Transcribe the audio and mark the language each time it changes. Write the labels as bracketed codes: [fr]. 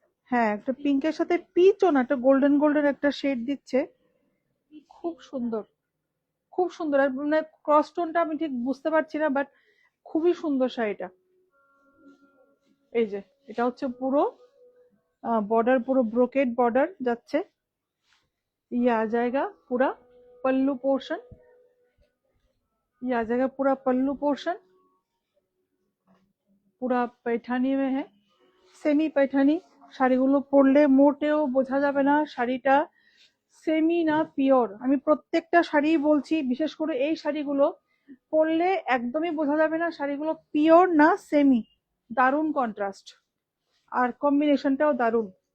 [bn] হ্যাঁ, একটা পিঙ্কের সাথে পিচও না, একটা গোল্ডেন গোল্ডেন একটা শেড দিচ্ছে, খুব সুন্দর, খুব সুন্দর। আর মানে ক্রস টোনটা আমি ঠিক বুঝতে পারছি না, বাট খুবই সুন্দর শাড়িটা। এই যে এটা হচ্ছে পুরো [hi] बॉर्डर पूरा ब्रोकेड बॉर्डर যাচ্ছে। ये आ जाएगा पूरा पल्लू पोर्शन, ये आ जाएगा पूरा पल्लू पोर्शन, पूरा पैठानी में है, সেমি पैठानी। [bn] শাড়িগুলো পরলে মোটেও বোঝা যাবে না শাড়িটা সেমি না পিওর। আমি প্রত্যেকটা শাড়ি বলছি, বিশেষ করে এই শাড়িগুলো পরলে একদমই বোঝা যাবে না শাড়িগুলো পিওর না সেমি। দারুণ কন্ট্রাস্ট আর কম্বিনেশনটাও দারুণ।